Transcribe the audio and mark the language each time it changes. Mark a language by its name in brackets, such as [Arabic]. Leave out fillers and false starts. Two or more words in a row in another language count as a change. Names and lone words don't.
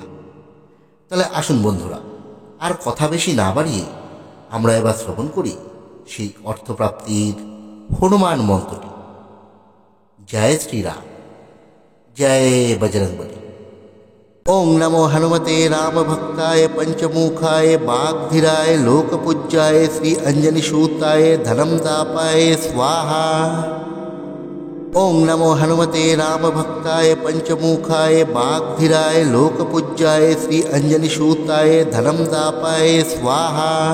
[Bangla] তাহলে আসুন বন্ধুরা, আর কথা বেশি না বাড়িয়ে আমরা এবার শ্রবণ করি সেই অর্থপ্রাপ্তির হনুমান মন্ত্রটি। জয় শ্রীরাম, জয় বজরংবলী। [Sanskrit] ওং নমো হনুমতে রাম ভক্তায় पंचमुखाय बागधीराय लोकपूज्याय श्री अंजनी सूताय धनम दापाय स्वाहा। ओं नमो हनुमते राम भक्ताय पंचमुखाय बागधीराय लोकपूज्याय श्री अंजनी सूताय धनम दापाय स्वाहा।